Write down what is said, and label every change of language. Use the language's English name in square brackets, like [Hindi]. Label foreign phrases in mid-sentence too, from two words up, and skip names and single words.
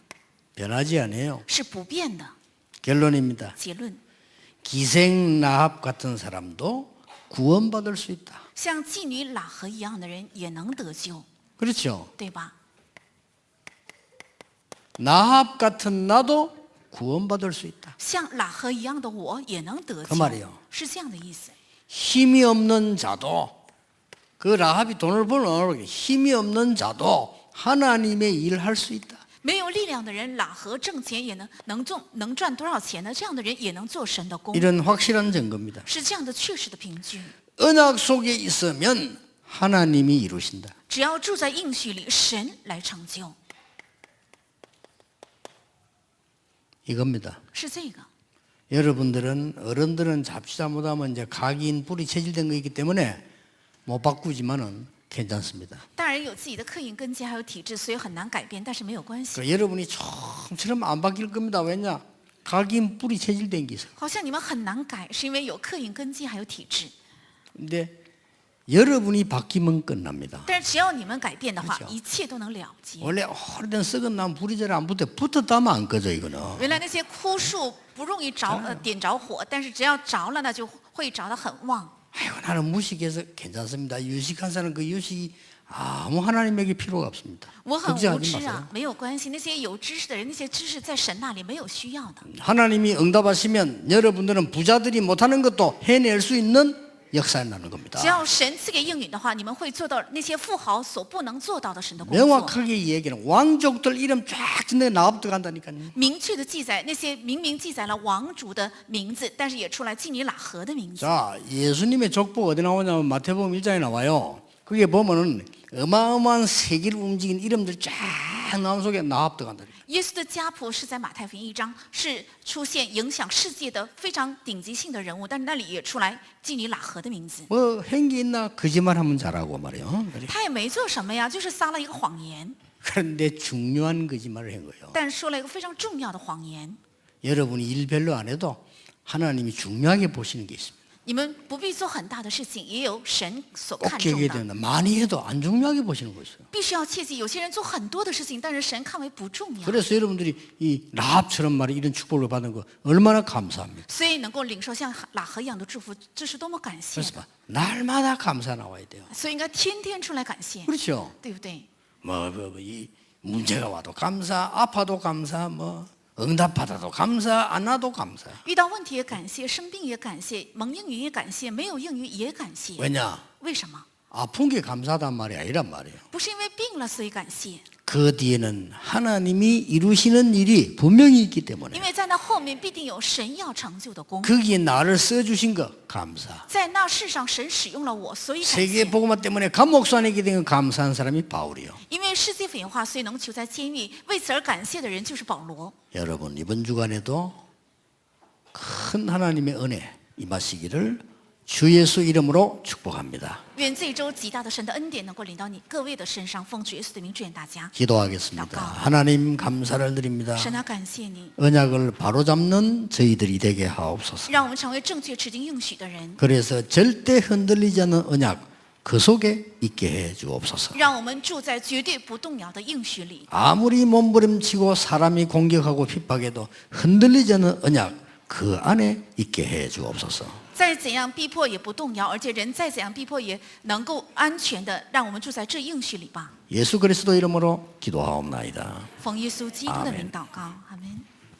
[Korean] 변하지 않아요. [Chinese] 是不变的。 [Korean] 결론입니다. [Chinese] 结论， [Korean] 기생 라합 같은 사람도 구원받을 수 있다. [Chinese] 像妓女喇合一样的人也能得救， [Korean] 그렇죠. [Chinese] 对吧？ [Korean] 라합 같은 나도 구원받을 수 있다. [Chinese] 像喇合一样的我也能得 [Korean] 그 [Chinese] 救 [Korean] 말이요 ， [Chinese] 是这样的意思。 [Korean] 힘이 없는 자도 그 라합이 돈을 벌어오게 힘이 없는 자도 하나님의 일을 할 수 있다. [Chinese] 没有力量的人，喇合挣钱也能赚多少钱呢？这样的人也能做神的工， [Korean] 이런 확실한 증거입니다. [Chinese] 是这样的确实的凭据。 [Korean] 언약 속에 있으면 하나님이 이루신다. [Chinese] 只要住在应许里，神来成就， [Korean] 이겁니다. [Chinese] 是这个。 [Korean] 여러분들은 어른들은 잡시다 못하면 이제 각인 뿌리 체질된 거이기 때문에 못 바꾸지만은 괜찮습니다. [Chinese] 大人有自己的刻印根基，还有体质，所以很难改变，但是没有关系。 [Korean] 그 여러분이 좀처럼 안 바뀔 겁니다. 왜냐? 각인 뿌리 체질된 게 있어요. [Chinese] 好像你们很难改，是因为有刻印根基，还有体质。 [Korean] 근데 여러분이 바뀌면 끝납니다. [Chinese] 但是只要你们改变的话， [Korean] 그렇죠 [Chinese] 一切都能了结。 [Korean] 원래 오래된 썩은 나무 불이 잘 안 붙어 붙었다면 안 꺼져 이거는. [Chinese] 原来那些枯树不容易点着火，但是只要着了，那就会着得很旺。 [Korean] 아이고 나는 무식해서 괜찮습니다. 유식한 사람 그 유식이 아무 하나님에게 필요가 없습니다. [Chinese] 我很无 [Korean] 걱정하지 [Chinese] 知 [Korean] 마세요. [Chinese] 啊，没有关系。那些有知识的人，那些知识在神那里没有需要的。 [Korean] 하나님이 응답하시면 여러분들은 부자들이 못하는 것도 해낼 수 있는 역사에 나는 겁니다. [Chinese] 只要神赐给应允的话，你们会做到那些富豪所不能做到的神的工作。 [Korean] 명확하게 얘기는 왕족들 이름 쫙 짓는 나합도 간다니까요. [Chinese] 明确的记载那些明明记载了王族的名字，但是也出来妓女喇合的名字。 [Korean] 자, 예수님의 족보 어디 나오냐면 마태복음 1장에 나와요. 그게 보면은 어마어마한 세계를 움직이는 이름들 쫙 나온 속에 나합도 간다니까. [Chinese] 耶稣的家谱是在马太福音1章，是出现影响世界的非常顶级性的人物，但是那里也出来妓女喇合的名字。 [Korean] 뭐 행기 있나 거짓말하면 잘하고 말이요. [Chinese] 他也没做什么呀，就是撒了一个谎言， [Korean] 그런데 중요한 거짓말을 한 거예요. [Chinese] 但说了一个非常重要的谎言。 [Korean] 여러분이 일 별로 안 해도 하나님이 중요하게 보시는 게 있습니다. [Chinese] 你们不必做很大的事情，也有神所 [Korean] 꼭 [Chinese] 看重 [Korean] 기억해야 [Chinese] 的。 [Korean] 됩니다. 많이 해도 안 중요하게 보시는 것이요. [Chinese] 必须要切记，有些人做很多的事情，但是神看为不重要。 [Korean] 그래서 여러분들이 이 라합처럼 말이 이런 축복을 받은 거 얼마나 감사합니까? [Chinese] 所以能够领受像喇合一样的祝福，这是多么感谢 [Korean] 그래서 [Chinese] 的。 [Korean] 날마다 감사 나와야 돼요. [Chinese] 所以应该天天出来感谢， [Korean] 그렇죠? [Chinese] 对不对？ [Korean] 이 문제가 와도 감사, 아파도 감사, 응답받아도 감사, 안 와도 감사. [Chinese] 遇到问题也感谢，生病也感谢，蒙应允也感谢，没有应允也感谢。 [Korean] 왜냐? [Chinese] 为什么？ [Korean] 아픈 게 감사하단 말이 아니란 말이에요. [Chinese] 不是因为病了所以感谢， [Korean] 그 뒤에는 하나님이 이루시는 일이 분명히 있기 [Chinese] 因 [Korean] 때문에 [Chinese] 为在那后面必定有神要成就的功。 [Korean] 거기에 나를 써주신 거 감사. [Chinese] 在那世上，神使用了我，所以感 [Korean] 세계 [Chinese] 谢。 [Korean] 복음화 때문에 감옥산이게 된 감사한 사람이 바울이요. [Chinese] 因为世界腐化，所以能囚在监狱，为此而感谢的人就是保罗。 [Korean] 여러분 이번 주간에도 큰 하나님의 은혜 임하시기를 주 예수 이름으로 축복합니다. [Chinese] 愿这周极大的神的恩典能够临到你各位的身上，奉主耶稣的名祝愿大家。 [Korean] 기도하겠습니다. 하나님 감사를 드립니다. [Chinese] 神啊，感谢你， [Korean] 언약을 바로잡는 저희들이 되게 하옵소서. [Chinese] 让我们成为正确持经应许的人， [Korean] 그래서 절대 흔들리지 않는 언약 그 속에 있게 해 주옵소서. [Chinese] 让我们住在绝对不动摇的应许里。 [Korean] 아무리 몸부림치고 사람이 공격하고 핍박해도 흔들리지 않는 언약 그 안에 있게 해 주옵소서. [Chinese] 再怎样逼迫也不动摇，而且人再怎样逼迫也能够安全的让我们住在这应许里吧。 [Korean] 예수 그리스도 이름으로 기도하옵나이다. [Chinese] 奉耶稣基督的名 [Korean] 아멘 [Chinese] 祷告，阿门。